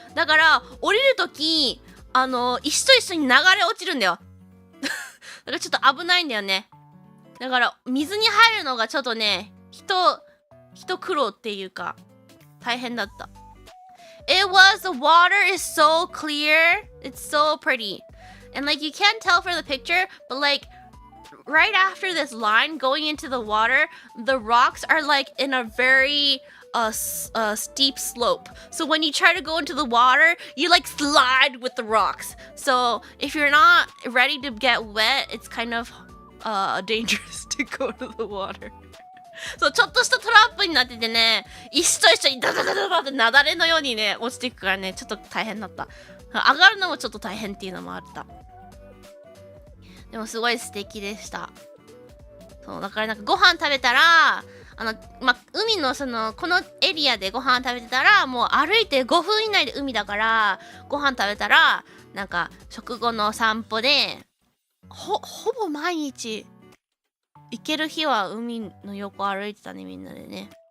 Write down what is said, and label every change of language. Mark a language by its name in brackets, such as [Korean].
[Japanese] だから、降りるとき、石と一緒に流れ落ちるんだよ。だからちょっと危ないんだよね。だから、水に入るのがちょっとね、一苦労っていうか、大変だった。 [English] the water is so clear. It's so pretty. And like you can't tell from the picture, but like right after this line going into the water, the rocks are like in a very steep slope. So when you try to go into the water, you like slide with the rocks. So if you're not ready to get wet, it's kind of dangerous to go to the water. [Japanese] そう、ちょっとしたトラップになっててね、石と一緒にダダダダダって雪崩のようにね、落ちていくからね、ちょっと大変だった。上がるのもちょっと大変っていうのもあった。でもすごい素敵でした。そう、だからなんかご飯食べたら、海のこのエリアでご飯食べてたら、もう歩いて5分以内で海だから、ご飯食べたら、なんか食後の散歩で、ほぼ毎日、行ける日は海の横歩いてたね、みんなでね。